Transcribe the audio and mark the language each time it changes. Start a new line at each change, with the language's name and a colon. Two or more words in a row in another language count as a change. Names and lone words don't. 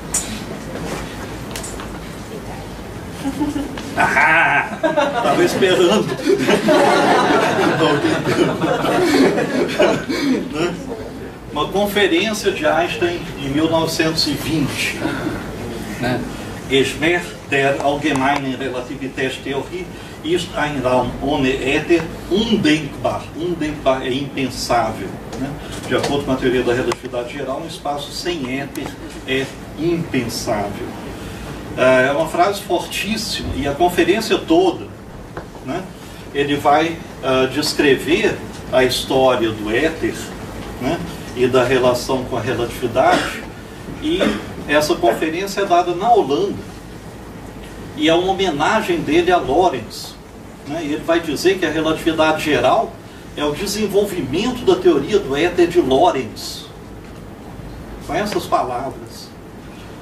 Portuguese: Ah! Estava esperando. Uma conferência de Einstein em 1920. Né?
German: Geschmack der allgemeinen Relativitätstheorie ist ein Raum ohne Äther undenkbar.
Portuguese: Undenkbar é impensável. Né? De acordo com a teoria da relatividade geral, um espaço sem éter é impensável. É uma frase fortíssima, e a conferência toda, né, ele vai descrever a história do éter, né, e da relação com a relatividade, e essa conferência é dada na Holanda, e é uma homenagem dele a Lorentz, né, e ele vai dizer que a relatividade geral é o desenvolvimento da teoria do éter de Lorentz, com essas palavras, né?